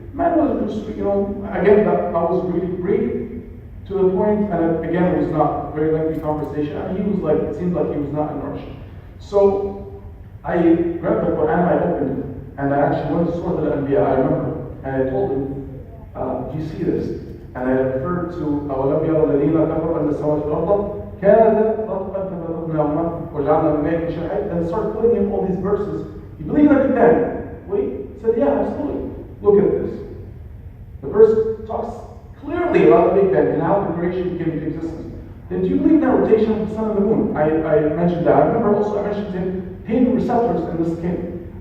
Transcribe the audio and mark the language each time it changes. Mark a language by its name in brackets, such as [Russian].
[English] Man was just, you know, again, I was really brief to the point, and again, it was not a very lengthy conversation. And he was like, it seemed like he was not in a rush. So I grabbed the Quran, I opened it, and I actually went to Surah Al-Anbiya, I remember, and I told him, do you see this? And I referred to [Arabic] أَوَلَمْ يَرَ الَّذِينَ كَفَرُوا أَنَّ السَّمَاوَاتِ وَالْأَرْضَ كَانَتَا رَتْقًا فَفَتَقْنَاهُمَا وَجَعَلْنَا مِنْ مَاءٍ شَرْبًا, [English] and started putting in all these verses. You believe in the Big Bang? Wait, he said, yeah, absolutely. Look at this. The verse talks clearly about the Big Bang and how the creation came into existence. Then do you believe in the rotation of the sun and the moon? I mentioned that. I remember also I mentioned to him hidden receptors in the skin.